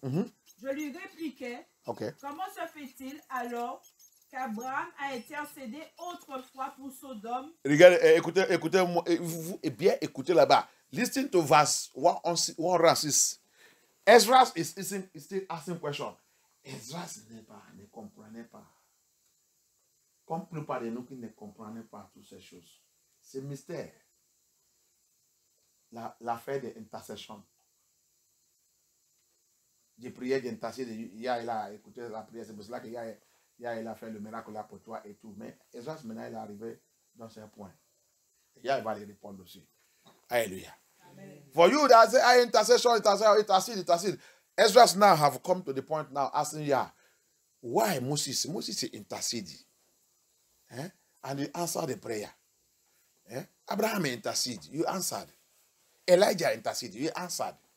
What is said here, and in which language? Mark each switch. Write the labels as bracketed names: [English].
[French] Je lui répliquai, comment se fait-il alors qu'Abraham a intercédé autrefois pour Sodome? Regardez, écoutez-moi, bien écoutez là-bas. [English] Listen to verse 106. Ezra is still asking question. [French] Ezra ne comprenait pas. Comme la plupart de nous qui ne comprenons pas toutes ces choses. C'est mystère. L'affaire de l'intercession. J'ai prié d'intercéder. Il a écouté la prière. C'est pour cela qu'il a fait le miracle là pour toi et tout. Mais Esdras, maintenant, il est arrivé dans ce point. Il va lui répondre aussi. Alléluia. [English] For you that say, I intercede. Esdras now have come to the point now asking Yah, why Moses? Moses interceded. And he answered the prayer. Abraham interceded. You answered. Elijah interceded. You answered.